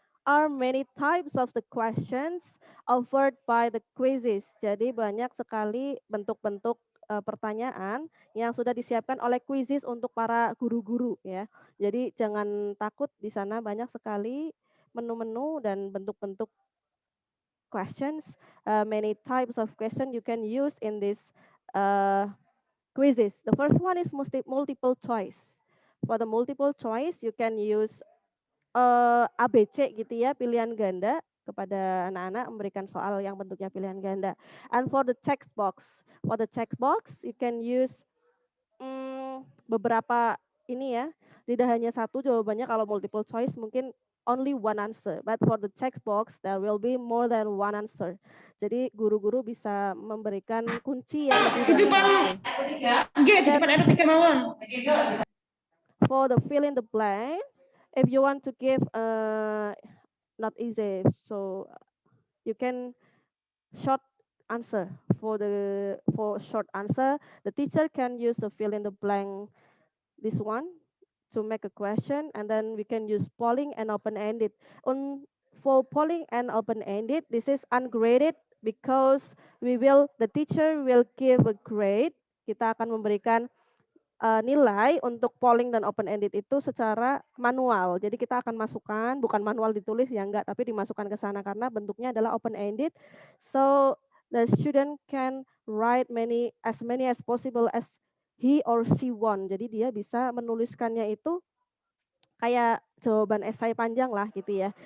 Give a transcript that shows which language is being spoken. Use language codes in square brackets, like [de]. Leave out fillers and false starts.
[en] are many types of the questions offered by the quizzes. [id] Jadi banyak sekali bentuk-bentuk pertanyaan yang sudah disiapkan oleh quizzes untuk para guru-guru ya. Jadi jangan takut, di sana banyak sekali menu-menu dan bentuk-bentuk questions, [en] many types of question you can use in this quizzes. The first one is multiple choice. For the multiple choice, you can use ABC [id] gitu ya, pilihan ganda kepada anak-anak memberikan soal yang bentuknya pilihan ganda. [en] And for the text box, you can use [id] beberapa ini ya, tidak hanya satu jawabannya. [en] Kalau multiple choice mungkin only one answer, but for the text box there will be more than one answer. [id] Jadi guru-guru bisa memberikan kunci yang lebih dari satu. [en] For the fill in the blank, if you want to give not easy, so you can short answer. For short answer, the teacher can use the fill in the blank, this one, to make a question, and then we can use polling and open-ended. For polling and open-ended, this is ungraded because the teacher will give a grade. [id] Kita akan memberikan nilai untuk polling dan open-ended itu secara manual. Jadi kita akan masukkan, bukan manual ditulis ya enggak, tapi dimasukkan ke sana karena bentuknya adalah open-ended. [en] So the student can write as many as possible as he or she want. [id] Jadi dia bisa menuliskannya itu kayak jawaban esai panjang lah gitu ya.